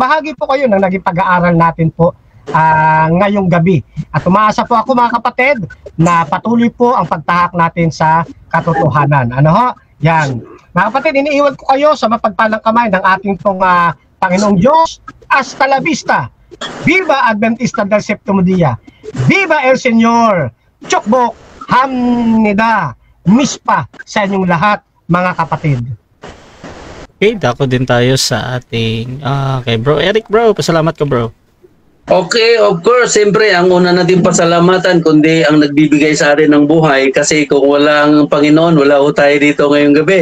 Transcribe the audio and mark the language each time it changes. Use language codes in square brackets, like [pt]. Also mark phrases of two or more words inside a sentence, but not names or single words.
[tl] Bahagi po kayo ng naging pag-aaral natin po ngayong gabi. At umaasa po ako mga kapatid na patuloy po ang pagtahak natin sa katotohanan. Yan. Mga kapatid, iniiwan ko kayo sa mapagpalang kamay ng ating pong Panginoong Diyos. [es] Hasta la vista. Viva Adventista del Septimo Dia. Viva el Señor. Chokbok, Hamnida, Mispa [tl] sa inyong lahat mga kapatid. Okay, dako din tayo sa ating kay Bro Eric. Bro, pasalamat ka, bro. Okay, [en] of course, [tl] siyempre ang una natin pasalamatan kundi ang nagbibigay sa atin ng buhay kasi kung walang Panginoon, wala ho tayo dito ngayong gabi.